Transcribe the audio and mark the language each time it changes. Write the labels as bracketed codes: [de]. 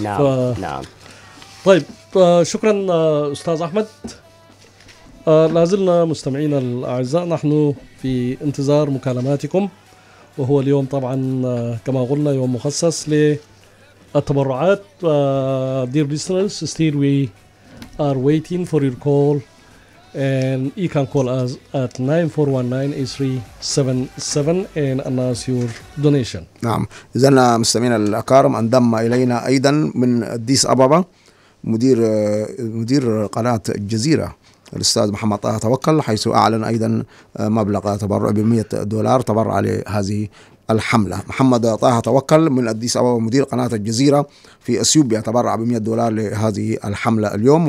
[ar] نعم. نعم. طيب شكرا أستاذ أحمد. لازلنا مستمعينا الأعزاء نحن في انتظار مكالماتكم وهو اليوم طبعا كما قلنا يوم مخصص للتبرعات. [en] Dear listeners, still we are waiting for your call, and you can call us at 9419-8377 and announce your donation. [ar] نعم, إذن مستمعين الأكارم, انضم إلينا أيضا من أديس أبابا مدير قناة الجزيرة الأستاذ محمد طه توكل, حيث أعلن أيضا مبلغ تبرع $100 تبرع لهذه الحملة. محمد طه توكل من أديس أبابا مدير قناة الجزيرة في أثيوبيا تبرع $100 لهذه الحملة اليوم.